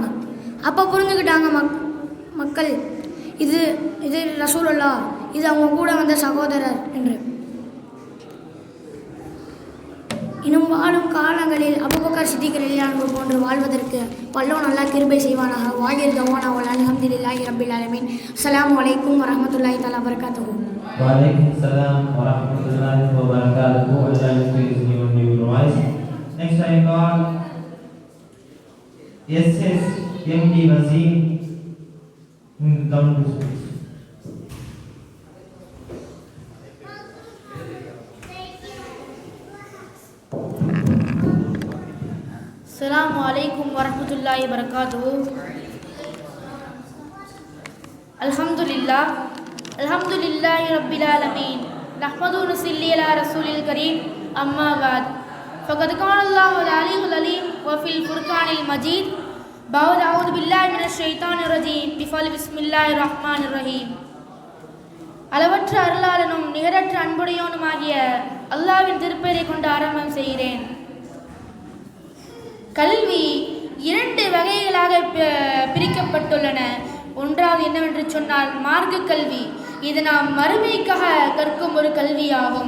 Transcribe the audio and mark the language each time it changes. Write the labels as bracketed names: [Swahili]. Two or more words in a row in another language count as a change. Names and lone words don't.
[Tamil] அப்போ புரிஞ்சுக்கிட்டாங்க மக்கள், இது இது ரசூலுல்லாஹ், இது அவங்க கூட வந்த சகோதரர் என்று. இன்னும் வாழும் காலங்களில் அபூபக்கர் சித்திக் [Arabic] رضي الله عنه [Tamil] போன்று வாழ்வதற்கு வல்லோன் அல்லாஹ் கிருபை செய்வானாக. [Arabic] وآخر دعوانا أن الحمد لله رب العالمين السلام عليكم ورحمة الله تعالى وبركاته. وعليكم السلام ورحمة الله وبركاته. [English] Allah increase you in your voice. Next I call SS MD Wazir down to speak. [Arabic] السلام عليكم ورحمة الله وبركاته. الحمد لله رب العالمين. نحمده ونصلي على رسوله الكريم. أما بعد. فقد قال الله العلي العليم وفي الفرقان المجيد. بعد أعوذ بالله من الشيطان الرجيم بسم الله الرحمن الرحيم. [Tamil] அளவற்ற அருளாளனும் நிகரற்ற அன்புடையோனுமாகிய அல்லாஹ்வின் திருப்பெயரை கொண்டு ஆரம்பம் செய்கிறேன். கல்வி 2 வகைகளாக பிரிக்கப்பட்டுள்ளன. ஒன்றாவது என்னவென்று சொன்னால் மார்க்க கல்வி. இது நாம் மறுமைக்காக கற்கும் ஒரு கல்வியாகும்.